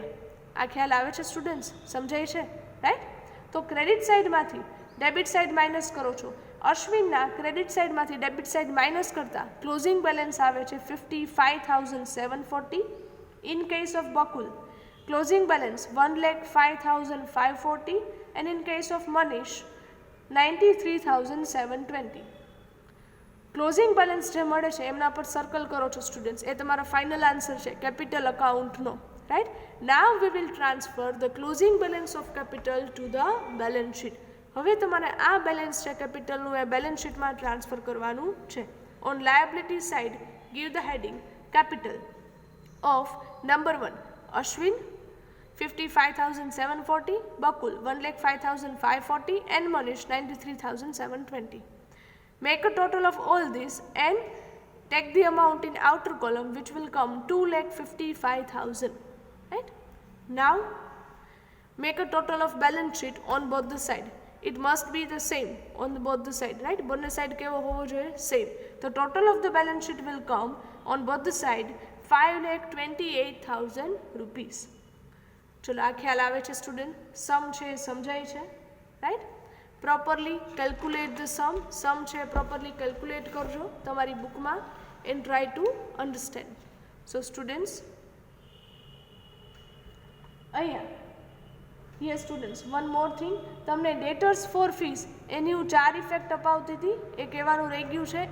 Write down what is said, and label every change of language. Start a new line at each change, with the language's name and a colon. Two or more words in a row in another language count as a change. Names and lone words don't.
Gujarati: આ ખ્યાલ આવે છે સ્ટુડન્ટ્સ? સમજાય છે? રાઈટ. તો ક્રેડિટ સાઇડમાંથી
English: debit side minus
Gujarati: કરો છો. અશ્વિનના ક્રેડિટ સાઇડમાંથી ડેબિટ સાઇડ માઇનસ કરતાં
English: closing balance
Gujarati: આવે છે 55,740.
English: in case of Bakul closing balance 1,05,540 and in case of Manish 93,720.
Gujarati: ક્લોઝિંગ બેલેન્સ જે મળે છે એમના પર સર્કલ કરો છો સ્ટુડન્ટ્સ, એ તમારો ફાઇનલ આન્સર છે કેપિટલ અકાઉન્ટનો. રાઈટ.
English: Now we will transfer the closing balance of capital to the balance sheet.
Gujarati: હવે તમારે આ બેલેન્સ છે કેપિટલનું એ બેલેન્સ શીટમાં ટ્રાન્સફર કરવાનું છે.
English: On liability side give the heading capital of number 1 Ashwin 55,740, Bakul 1,05,540 and Manish 93,720. Make a total of all this and take the amount in outer column which will come 2,55,000. Right? Now make a total of balance sheet on both the side. It must be the same on both the side. Right?
Gujarati: બન્ને side કેવો હોવો જોઈએ?
English: Same. The total of the balance sheet will come on both the side 5,28,000 rupees.
Gujarati: ચલો આ ખ્યાલ આવે છે સ્ટુડન્ટ? સમ છે સમજાય છે? રાઈટ.
English: properly calculate the sum છે properly calculate
Gujarati: કરજો તમારી બુકમાં
English: and try to understand. so students
Gujarati: અહીંયા
English: yes students one more thing,
Gujarati: તમને
English: debtors for fees
Gujarati: એની હું 4 ઇફેક્ટ અપાવતી હતી એ કહેવાનું રહી ગયું છે.